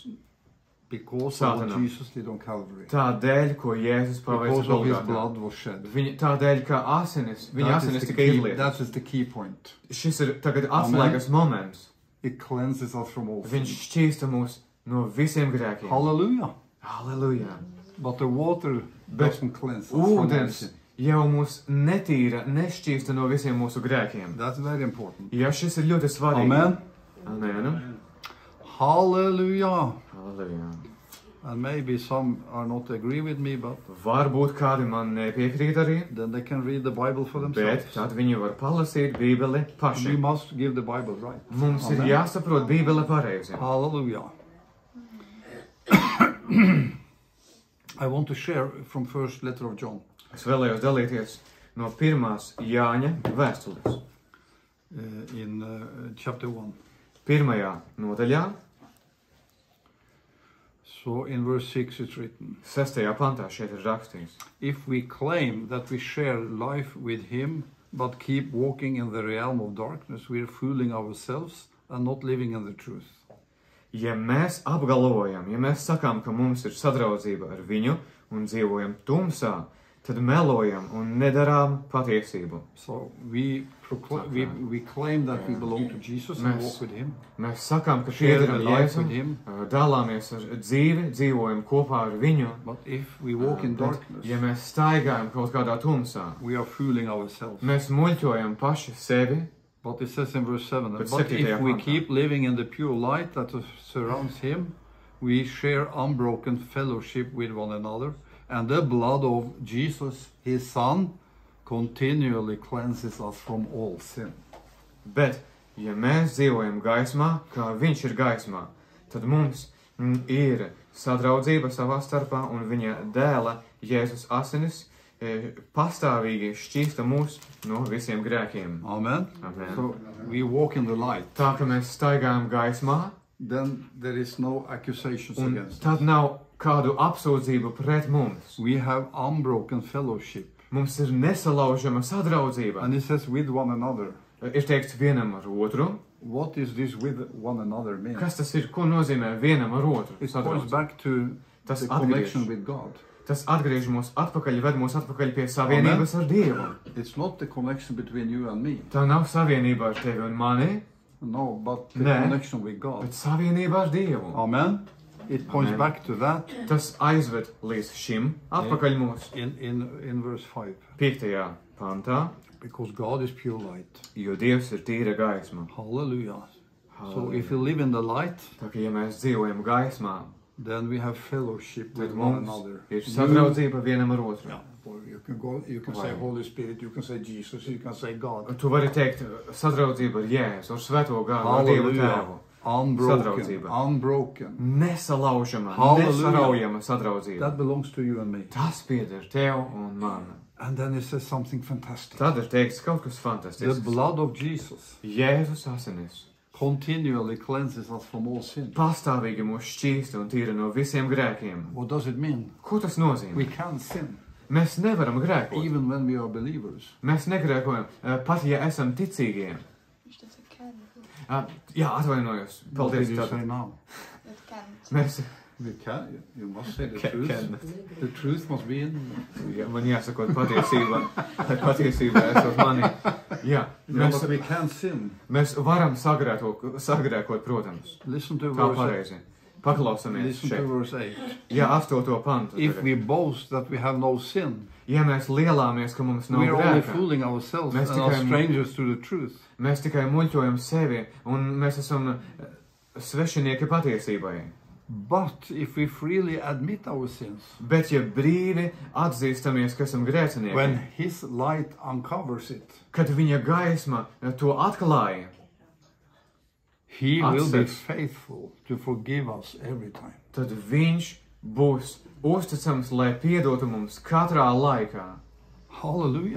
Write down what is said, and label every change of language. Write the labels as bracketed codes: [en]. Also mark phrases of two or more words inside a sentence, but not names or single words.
[en] Because of what Jesus did on Calvary. [lv] Tādēļ, ko Jēzus paveica Golgātā. Tādēļ, ka viņa asinis tika izlietas. [en] That is the key point. [lv] Šis ir tagad atslēgas moments. [en] It cleanses us from all sin. [lv] Viņš šķīsta mūs no visiem grēkiem. [en] Hallelujah. [lv] Hallelujah. [en] But the water doesn't cleanse us from all sin. [lv] Jau mūs netīra, nešķīsta no visiem mūsu grēkiem. [en] That's very important. [lv] Ja šis ir ļoti svarīgi. [en] Amen. [lv] Amen. [en] Hallelujah. [lv] Hallelujah. [en] And maybe some are not agree with me, but [lv] varbūt kādi man nepiekrīt arī. [en] Then they can read the Bible for themselves. [lv] Bet tad viņi var palasīt Bībeli paši. [en] We must give the Bible right. [lv] Mums ir jāsaprot Bībele pareizi. [en] Hallelujah. I want to share from first letter of John. [lv] Es vēlējos dalīties no pirmās Jāņa vēstules. [en] In chapter 1. [lv] Pirmajā nodaļā. [en] So in verse 6 it's written. [lv] 6. pantā šeit ir rakstīts. [en] If we claim that we share life with him, but keep walking in the realm of darkness, we are fooling ourselves and not living in the truth. [lv] Ja mēs apgalvojam, ja mēs sakām, ka mums ir sadraudzība ar viņu un dzīvojam tumsā, tad melojam un nedarām patiesību. [en] So we claim that we belong to Jesus and walk with him. [lv] Mēs sakām, ka piederam Jēzum, dalāmies ar dzīvi, dzīvojam kopā ar viņu. [en] But if we walk in darkness, [lv] ja mēs staigājam kaut kādā tumsā, [en] we are fooling ourselves. [lv] Mēs muļķojam paši sevi. [en] But it says in verse 7, but if we keep living in the pure light that surrounds him, we share unbroken fellowship with one another. And the blood of Jesus, his son, continually cleanses us from all sin. [lv] Bet, ja mēs dzīvojam gaismā, kā viņš ir gaismā, tad mums ir sadraudzība savā starpā un viņa dēla Jēzus asinis pastāvīgi šķīsta mūs no visiem grēkiem. [en] Amen. [lv] Amen. [en] So we walk in the light. [lv] Tā, ka mēs staigājam gaismā, [en] then there is no accusations against us. [lv] Tad nav kādu apsūdzību pret mums. [en] We have unbroken fellowship. [lv] Mums ir nesalaužama sadraudzība. [en] And it says with one another. [lv] Ir teikts vienam ar otru. [en] What is this with one another mean? [lv] Kas tas ir? Ko nozīmē vienam ar otru? [en] It goes back to [lv] Tas [en] the connection with God. [lv] Tas atgriež mūs atpakaļ, ved mūs atpakaļ pie savienības ar Dievu. [en] It's not the connection between you and me. [lv] Tā nav savienība ar tevi un mani. [en] No, but the connection with God. [lv] Bet savienība ar Dievu. [en] Amen. It points back to that. [lv] Tas aizved līdz šim atpakaļ mūs. [en] In verse 5. [lv] 5. pantā. [en] Because God is pure light. [lv] Jo Dievs ir tīra gaisma. [en] Hallelujah. So if we live in the light, [lv] tā kā ja mēs dzīvojam gaismā, [en] then we have fellowship with one another. [lv] Ir sadraudzība vienam ar otru. [en] Yeah. You can say Holy Spirit, you can say Jesus, you can say God. [lv] Tu vari teikt sadraudzība ar Jēzu, ar Svēto Gāru, ar Dievu Tēvu. [en] Unbroken. [lv] Nesalaužama, nesaraujama sadraudzība. [en] That belongs to you and me. [lv] Tas pieder tev un man. [en] And then it says something fantastic. [lv] Tad ir teikts kaut kas fantastisks. [en] The blood of Jesus. [lv] Jēzus asinis. [en] Continually cleanses us from all sin. [lv] Pastāvīgi mūs šķīsta un tīra no visiem grēkiem. [en] What does it mean? [lv] Ko tas nozīmē? [en] We can't sin. [lv] Mēs nevaram grēkot. [en] Even when we are believers. [lv] Mēs negrēkojam, pat ja esam ticīgie. Jā, atvainojos. Paldies. [en] What did you say now? [lv] Mēs... [en] We can. You must say the truth. The truth must be in. [lv] Ja, man jāsakot patiesība. Patiesība esot mani. Jā, [en] but we can't sin. [lv] Mēs varam sagrēkot, protams. [en] Listen to [lv] tā pareizi. Paklausamies šeit. [en] Listen to verse 8. [lv] Jā, 8. pantu. [en] If we boast that we have no sin, [lv] ja mēs lielāmies, ka mums nav grēka, [en] we are only fooling ourselves and are strangers to the truth. [lv] Mēs tikai muļķojam sevi un mēs esam svešinieki patiesībai. [en] But if we freely admit our sins, [lv] bet ja brīvi atzīstamies, ka esam grēcinieki, [en] when His light uncovers it, [lv] kad viņa gaisma to atklāja, [en] He will be faithful to forgive us every time. [lv] Tad viņš būs uzticams, lai piedotu mums katrā laikā. [en] Hallelujah.